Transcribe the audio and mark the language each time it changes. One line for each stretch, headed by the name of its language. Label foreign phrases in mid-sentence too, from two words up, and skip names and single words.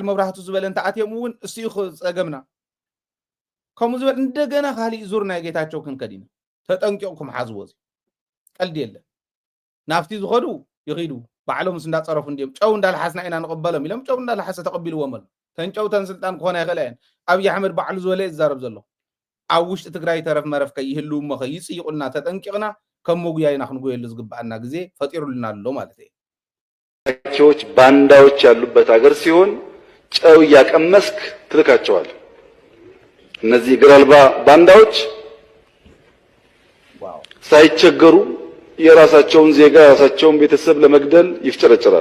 Tigrinya: መብራህቱ ዝበለ እንተኣትዮም እውን እስኡ ክፀገምና ከምኡ ዝበል እንደገና ካሊእ ዙር ናይ ጌታቸው ክንከድ ኢና ተጠንቂቕኩም ሓዝዎ እዚ ቀልዲ የለን ናብቲ ዝኸዱ ይኺዱ ባዕሎም ምስ እንዳፀረፉ እንዲኦም ጨው እንዳልሓስና ኢና ንቕበሎም ኢሎም ጨው እንዳልሓሰ ተቐቢልዎም ኣሎ ተንጨውተን ስልጣን ክኾነ ይኽእል እየን ኣብዪ ኣሕመድ ባዕሉ ዝበለ ዝዛረብ ዘሎ ኣብ ውሽጢ ትግራይ ተረፍ መረፍ ከይህልው እሞ ከይፅይቁልና ተጠንቂቕና ከም መጉያ ኢና ክንጎየሉ ዝግባአና ጊዜ ፈጢሩልና ኣሎ ማለት እዩ
Amharic: ኪዎች ባንዳዎች ያሉበት ሀገር ሲሆን ጨው እያቀመስክ ትልካቸዋል እነዚህ እግር አልባ ባንዳዎች ሳይቸገሩ የራሳቸውን ዜጋ የራሳቸውን ቤተሰብ ለመግደል ይፍጨረጨራሉ